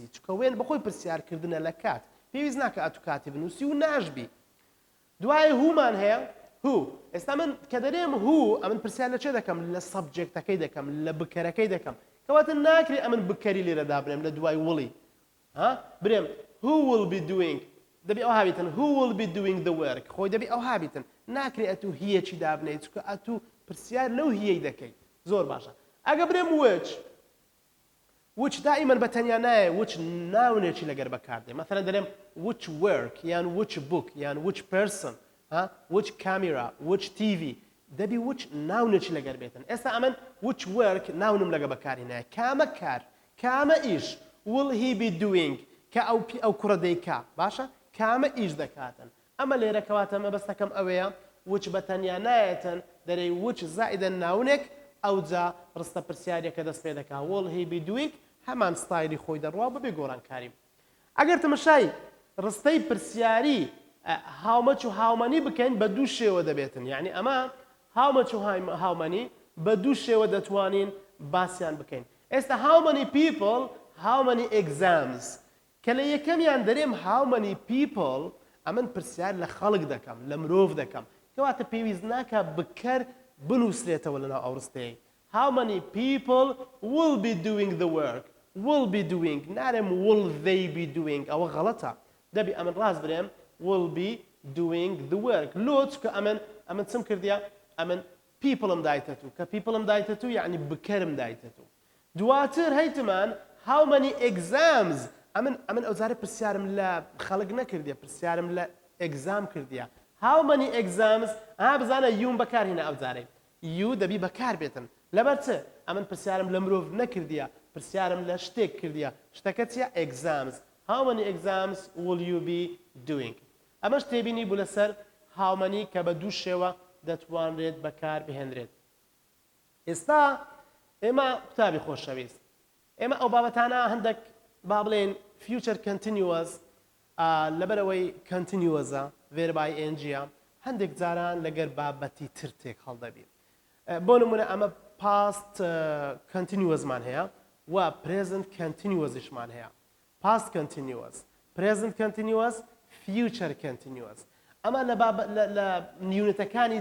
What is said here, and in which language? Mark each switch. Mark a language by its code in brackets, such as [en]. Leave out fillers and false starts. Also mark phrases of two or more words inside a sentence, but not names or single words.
[ckb] چکە وێن بەخۆی پرسیارکردنە لە کات پێویست ناکە ئەتو کاتی بنووسی و ناشبی دوای هومان هەیە هو ئێستا من کە دەرێم هو ئەمن پرسیار لە چێ دەکەم لە سەبجێکتەکەی دەکەم لە بکەرەکەی دەکەم کەواتە ناکرێ ئەمن بکەری لێرە دابنێم لە دوای وڵی برێم [en] who will be doing [ckb] دەبی ئەو هابیتن [en] who will be doing the work [ckb] خۆی دەبی ئەو هابیتن ناکرێ ئەتو هیەکی دابنێت چکە ئەتو پرسیار لەو هیەی دەکەی زۆر باشە ئەگە برێم which دائما بەتەنیا نایە which ناونێکی لەگەر بەکاردێ مثلا دەرێم [en] which work [ckb] یان [en] which book [ckb] یان [en] which person which camera which TV [ckb] دەبی which ناونێکی لەگەر بێتن ئێستا ئەمن [en] which work [ckb] ناونم لەگە بەکاری نایە کامە کار کامە ئیش [en] will he be doing [ckb] کە ئەو کوڕە دەیکا باشە کامە ئیش دەکاتن ئەمە لێرە کەواتە مەبەستەکەم ئەوەیە which بەتەنیا نایەتن دەرێ which زائدە ناونێک ئەوجا ڕستە پرسیارێکە دەست پێ دەکا [en] will he be doing [ckb] هەمان ستایلی خۆی دەڕوا ببێ گۆڕانکاری ئەگەر تەمەشای ڕستەی پرسیاری [en] how much [ckb] و [en] how many [ckb] بکەین بە دوو شێوە دەبێتن یعنی ئەمە [en] how much [ckb] و [en] how many [ckb] بە دوو شێوە دەتوانین باسییان بکەین ئێستا [en] how many people how many exams [ckb] کە لە یەکەمیان دەرێم [en] how many people [ckb] ئەمن پرسیار لە خەڵک دەکەم لە مرۆڤ دەکەم کەواتە پێویست ناکە بکەر بنووسرێتەوە لەناو ئەو ڕستەیە [en] how many people will be doing the work will be doing نارێم will they be doing [ckb] ئەوە غەڵەتە دەبی ئەمن ڕاست برێم [en] will be doing the work [ckb] لۆچ کە ئەمن چم کردیە ئەمن peopleم دایتەتو کە peopleم دایتەتو یعنی بکەرم دایتەتو دواتر هەیتمان how [en] many exams [ckb] ئەمن ئەوزارە پرسیارم لە خەڵک نەکردیە پرسیارم لە exam کردیە [en] how many exams [ckb] بزانە یوم بەکارهێنا ئەوزارەی you دەبی بەکار بێتن لەبەر چ ئەمن پرسیارم لە مرۆڤ نەکردیە پرسیارم لە شتێک کردیە شتەکە چیە [en] exams how many exams will you be doing [ckb] ئەمەش تێبینی بوو لەسەر [en] how many [ckb] کە بە دوو شێوە دەتوانرێت بەکار بهێنرێت ئێستا ئێمە قوتابی خۆشەویست ئێمە ئەو بابەتانە هەندێک با بڵێن [en] future continuous [ckb] لەبەرەوەی continuousە verbi ing هەندێک جاران لەگەر بابەتی تر تێک هەڵدەبێت بۆ نمونە ئەمە [en] past continuousمان [ckb] هەیە و [en] present continuousشمان [ckb] هەیە [en] past continuous present continuous future continuous [ckb] ئەمە لە نیونەتەکانی